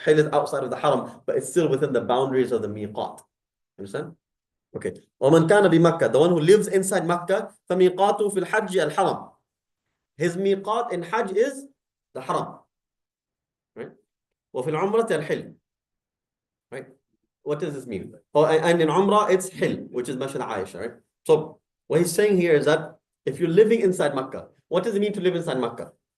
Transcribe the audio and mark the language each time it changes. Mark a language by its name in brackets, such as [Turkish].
[English] Hil is outside of the Haram, but it's still within the boundaries of the miqat. Understand? Okay. [Arabic] وَمَنْ كَانَ بِمَكَّةِ, [English] the one who lives inside Makkah, [Arabic] فَمِيقَاتُهُ فِي الْحَجِّ الْحَرَمِ. [English] His miqat in Hajj is the Haram. Right? [Arabic] وَفِي الْعُمْرَةِ الْحِلْ. [English] Right? What does this mean? Oh, and in Umrah, it's Hil, which is Masjid Aisha, right? So what he's saying here is that if you're living inside Makkah, what does it mean to live inside Makkah?